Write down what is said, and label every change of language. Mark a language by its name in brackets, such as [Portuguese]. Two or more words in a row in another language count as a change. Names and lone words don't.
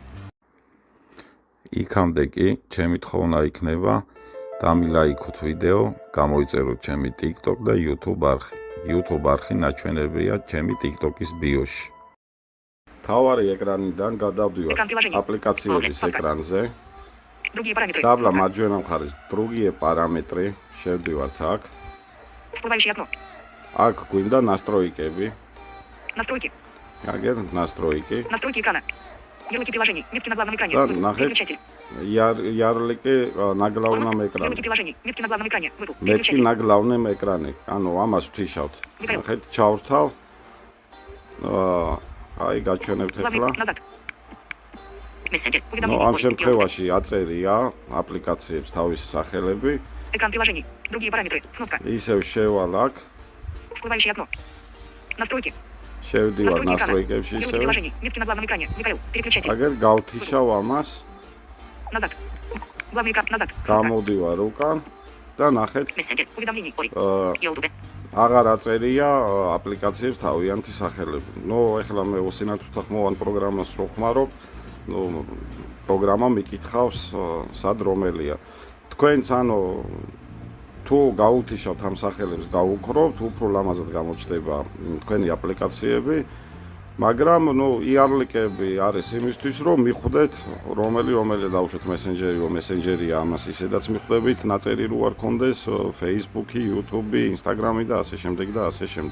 [Georgian] იქამდე კი ჩემი თხოვნა იქნება დამილაიქოთ ვიდეო, გამოიწეროთ ჩემი TikTok და YouTube არხი. YouTube არხი ნაჩვენებია ჩემი TikTok-ის ბიოში. თავარი ეკრანიდან გადავდივართ აპლიკაციების ეკრანზე. დაბლა მარჯვენა მხარეს [Russian] другие параметры, [Georgian] შევდივართ აქ. აქ გვინდა настройкები. [Russian] Настройки. Агер настройки. Настройки экрана. Ярлыки приложений. Метки на главном экране. Переключатель. Ярлыки на главном экране. Ярлыки приложений. Метки на главном экране. Выбор. Метки на главном экране. [Georgian] ამას ვთიშავთ. ნახეთ, ჩავრთავ. გაჩვენებთ ახლა. Messenger. ამ შემთხვევაში აწერია აპლიკაციებს თავის სახელები. [Russian] Экран приложений. Другие параметры. Кнопка. [Georgian] ისევ შევალ აქ. [Russian] Всплывающее окно. Настройки. [Georgian] შევდივარ настройкებში ისევ. [Russian] Метки на главном экране. Михаил, переключатель. [Georgian] აგერ გავთიშავ ამას. [Russian] Назад. Главный экран назад. [Georgian] გამოდივარ უკან და ნახეთ. [Russian] Messenger. Уведомлений. YouTube. [Georgian] აღარ აწერია აპლიკაციებს თავიანთი სახელები. ეხლა მე ოსინათ უთანხმოვან პროგრამას რო ხმარობ, პროგრამა მიკითხავს სად რომელია. თქვენც თუ გაუთიშავთ ამ სახელებს, გაუქრობთ, უფრო ლამაზად გამოჩნდება თქვენი აპლიკაციები, მაგრამ იარლიკები არის იმისთვის, რომ მიხვდეთ რომელი დავუშვათ Messenger-ია, ამას ისედაც მიხვდებით, ნაწერი რო არ კონდეს Facebook-ი, YouTube-ი, Instagram-ი და ასე შემდეგ და ასე შემდეგ.